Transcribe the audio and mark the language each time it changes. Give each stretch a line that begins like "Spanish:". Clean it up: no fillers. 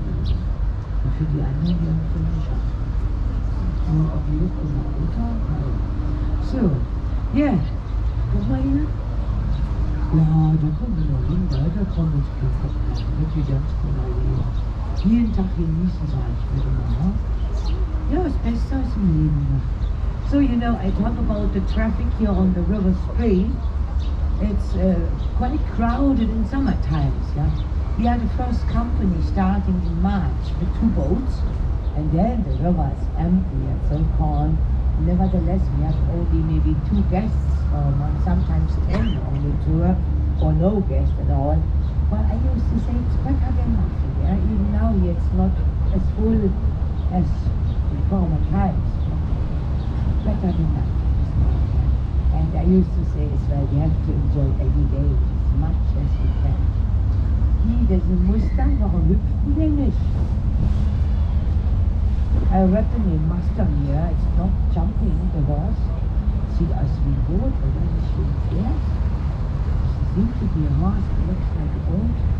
German: Und für die anderen, die haben es nicht geschafft. Nur auf die Luft und runter. So, ja, guck mal hier. Ja, da kommen wir noch hin, da kommen wir wirklich ganz genau hin. Jeden Tag genießen, sage ich mir immer. Ja, das Beste aus dem Leben macht.
English: So, you know, I talk about the traffic here on the river Spree. It's quite crowded in summer times, yeah. We are the first company starting in March with 2 boats, and then the river is empty and so calm. Nevertheless, we have only maybe 2 guests, sometimes 10 on the tour, or no guests at all. But I used to say it's better than nothing, yeah. Even now it's not as full as in former times. Better than nothing. And I used to say as well, we have to enjoy every day as much as we can.
German: Das ist ein Mustang, warum hüpft die denn nicht?
English: I reckon the Mustang here is not jumping the horse.
German: Sieht aus wie ein Boot, oder nicht wie ein Pferd?
English: It seems to be a horse, it looks like a boat.